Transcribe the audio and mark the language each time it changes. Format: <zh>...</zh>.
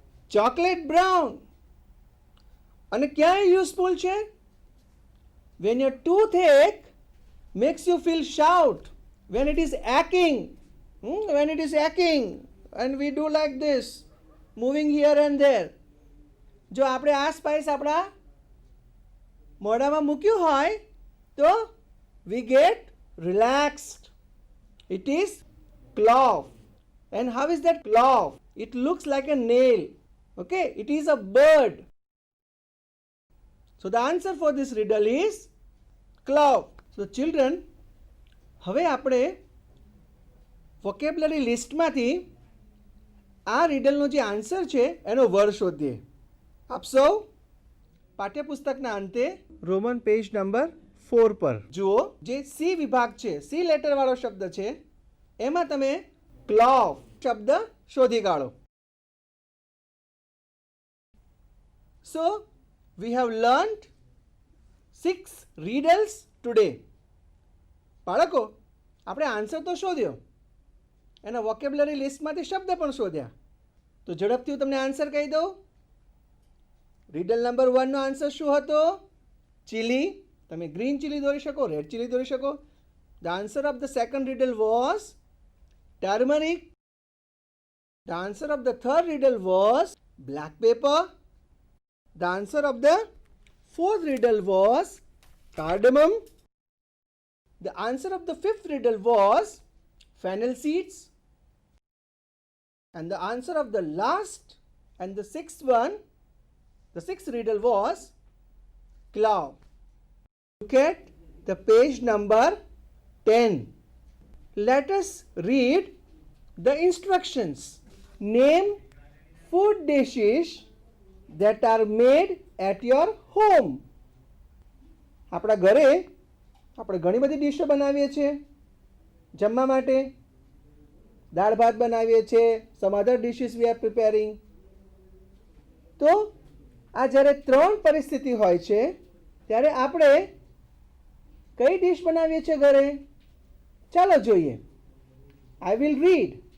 <en>Chocolate brown. And</en> <gu>ક્યાં</gu> <en>useful</en> <gu>છે?</gu> <en>When your toothache makes you feel shout, when it is aching, when it is aching and we do like this, moving here and there.</en> <gu>જો આપણે આ spice આપણા મોઢામાં મૂક્યું હોય તો</gu> <en>we get relaxed. It is clove. And how is that clove? It looks like a nail. Okay, it is a bird. So the answer for this riddle is clove. So children,</en> <gu>હવે આપણે vocabulary લિસ્ટમાંથી આ riddleનો જે answer છે એનો word શોધીએ. આપ સૌ પાઠ્યપુસ્તકના અંતે રોમન પેજ નંબર 4 પર જુઓ. જે સી વિભાગ છે, સી લેટરવાળો શબ્દ છે, એમાં તમે ક્લોવ શબ્દ શોધી કાઢો.</gu> <en>So we have learned 6 riddles today.</en> <gu>બાળકો, આપણે આન્સર તો શોધ્યો, એના વોકેબ્યુલરી લિસ્ટમાંથી શબ્દ પણ શોધ્યા. તો ઝડપથી હું તમને આન્સર કહી દઉં. રીડલ નંબર 1નો આન્સર શું હતો? ચીલી. તમે ગ્રીન ચીલી દોરી શકો, રેડ ચીલી દોરી શકો.</gu> <en>The answer of the second riddle was turmeric. The answer of the third riddle was black pepper. The answer of the Fourth riddle was cardamom. The answer of the fifth riddle was fennel seeds. And the answer of the last and the sixth one, the sixth riddle was clove. Look at the page number 10. Let us read the instructions. Name food dishes that are made at your home.</en> <gu>આપણા ઘરે આપણે ઘણી બધી ડીશો બનાવીએ છીએ જમવા માટે. દાળ ભાત બનાવીએ છીએ.</gu> <en>Some other dishes we are preparing.</en> <gu>તો આ જ્યારે ત્રણ પરિસ્થિતિ હોય છે ત્યારે આપણે કઈ ડીશ બનાવીએ છીએ ઘરે? ચાલો જોઈએ.</gu> <en>I will read.</en>